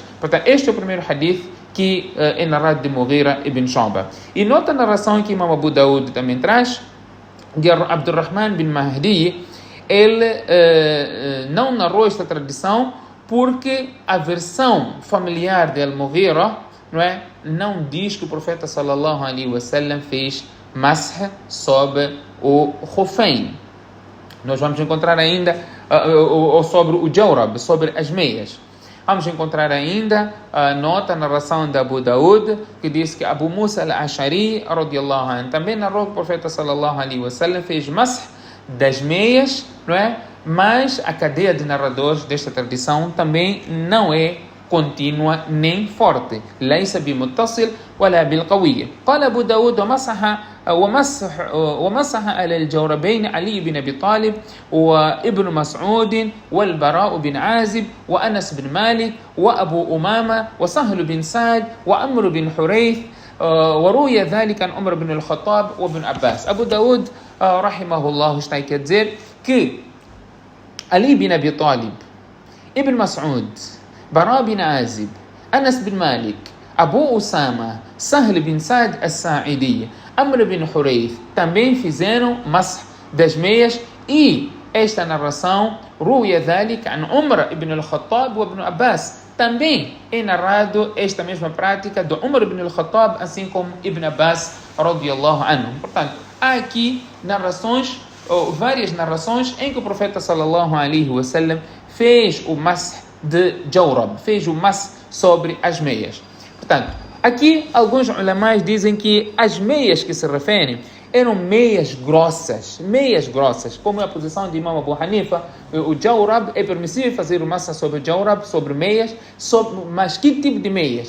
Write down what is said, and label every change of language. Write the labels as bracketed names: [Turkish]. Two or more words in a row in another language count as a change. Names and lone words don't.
[Portuguese] Portanto, este é o primeiro hadith que é narrado de Mughira ibn Shu'ba. E nota a narração que Imam Abu Daud também traz, de Abdurrahman bin Mahdi. Ele não narrou esta tradição porque a versão familiar de Al-Mughira, não é, não diz que o profeta [Arabic] صلى الله عليه وسلم [Portuguese] fez masah sobre o khufayn. Nós vamos encontrar ainda sobre o jawrab, sobre as meias. Vamos encontrar ainda a nota, a narração de Abu Daud, que diz que Abu Musa al-Ash'ari, [Arabic] رضي الله عنه, [Portuguese] também narrou que o profeta [Arabic] صلى الله عليه وسلم [Portuguese] fez masah das meias, não é? Mas a cadeia de narradores desta tradição também não é contínua nem forte. [Arabic] ليس بمتصل ولا بالقوية. قال أبو داود ومسح على الجوربين علي بن أبي طالب وابن مسعود والبراء بن عازب وأنس بن مالك وأبو أمامة وسهل بن سعد وعمرو بن حريث وروي ذلك عن عمر بن الخطاب وابن عباس. [Portuguese] Abu Daud rahimahullah está aqui a dizer que Ali bin Abi Talib, Ibn Mas'ud, Bara bin Azib, Anas bin Malik, Abu Usama, Sahl bin Sa'd al-Sa'idi, Amr bin Hurayth também fizeram masah das meias, e esta narração [Arabic] روي ذلك عن عمر بن الخطاب وابن عباس. [Portuguese] Também é narrado esta mesma prática do Umar ibn al-Khattab, assim como Ibn Abbas [Arabic] رضي الله عنه. [Portuguese] Portanto, há aqui narrações, várias narrações em que o profeta [Arabic] صلى الله عليه وسلم [Portuguese] fez o masah de Jawrab, fez o masah sobre as meias. Portanto, aqui alguns ulamais dizem que as meias que se referem eram meias grossas, como é a posição de Imam Abu Hanifa. O Jawrab é permissível fazer o masah sobre Jawrab, sobre meias, mas que tipo de meias?